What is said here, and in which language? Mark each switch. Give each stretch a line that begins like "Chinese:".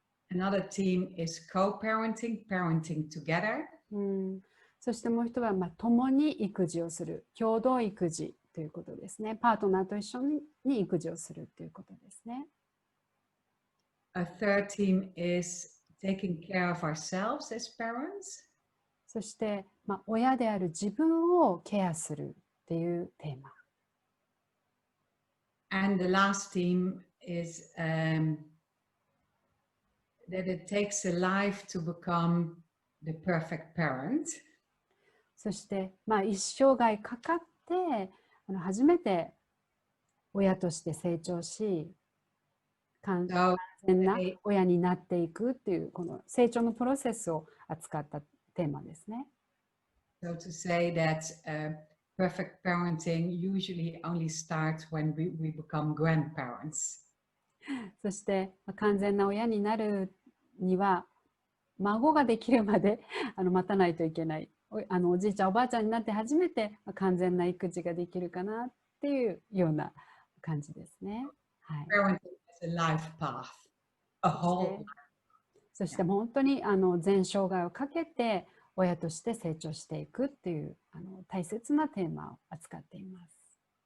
English: Another theme is co-parenting, parenting together.
Japanese: そしてもう一つは、共に育児をする、共同育児ということですね。パートナーと一緒に育児をするということですね。
English: A third theme is taking care of ourselves as parents.
Japanese: そして、親である自分をケアするっていうテーマ。
English: And the last theme is that it takes a life to become the perfect parent.
Japanese: そして、一生涯かかって初めて親として成長し、完全な親になっていくっていうこの成長のプロセスを扱ったテーマですね。
English: So to say that perfect parenting usually only starts when we become grandparents.
Japanese: そして、完全な親になるには孫ができるまで待たないといけない。おじいちゃんおばあちゃんになって初めて完全な育児ができるかなっていうような感じですね。はい。
English: Parenting is a life path, a whole life.
Japanese: そして本当に全生涯をかけて親として成長していくっていう大切なテーマを扱っています。